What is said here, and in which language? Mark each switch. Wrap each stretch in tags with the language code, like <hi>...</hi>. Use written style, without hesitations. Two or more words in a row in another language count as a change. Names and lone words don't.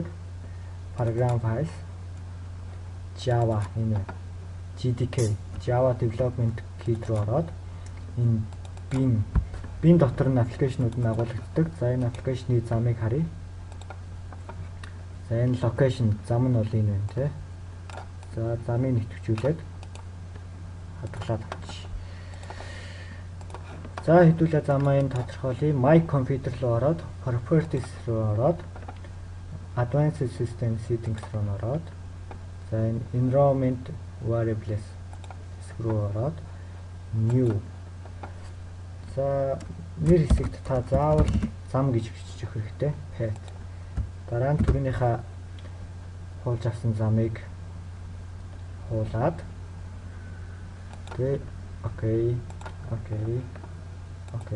<en>Program files Java</en> <mn>энэ JDK Java Development Kit руу ороод энэ bin дотор нь аппликейшнууд нь агуулгддаг. За энэ аппликейшны замыг харъя. За энэ location зам нь бол энэ байна тий. За замыг нэвтгчүүлээд хадгалаад авчих. За хэдүүлээ замаа энэ тодорхойлъё.</mn> <en>My computer</en> <mn>руу ороод</mn> <en>properties</en> <mn>руу ороод</mn> <en>advanced system settings</en> <mn>руу ороод за энэ</mn> <en>environment variables</en> <mn>руу ороод</mn> <en>new.</en> <mn>За нэр хэсэгт та заавал зам гэж бичиж өгөх хэрэгтэй. Path. Дараа нь түрүүнийхээ хуулж авсан замыг хуулаад тэгээ окей.</mn>